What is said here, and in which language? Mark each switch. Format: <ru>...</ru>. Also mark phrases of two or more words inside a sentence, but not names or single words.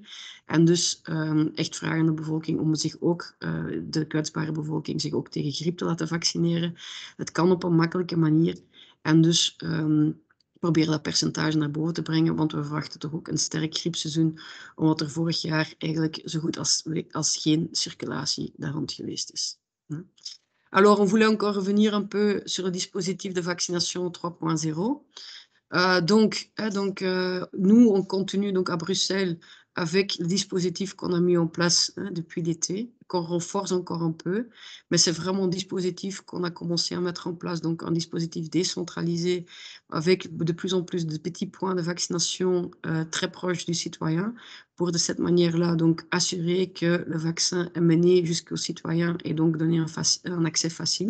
<nl>En dus echt vragen aan de bevolking om zich ook, de kwetsbare bevolking, zich ook tegen griep te laten vaccineren. Het kan op een makkelijke manier. En dus proberen dat percentage naar boven te brengen, want we verwachten toch ook een sterk griepseizoen, omdat er vorig jaar eigenlijk zo goed als geen circulatie daar rond geweest is.</nl> <fr>Alors, on voulait encore revenir un peu sur le dispositif de vaccination 3.0. Nous, on continue donc à Bruxelles avec le dispositif qu'on a mis en place depuis l'été, qu'on renforce encore un peu, mais c'est vraiment un dispositif qu'on a commencé à mettre en place, donc un dispositif décentralisé avec de plus en plus de petits points de vaccination très proches du citoyen, pour de cette manière-là donc assurer que le vaccin est mené jusqu'aux citoyens et donc donner un accès facile.</fr>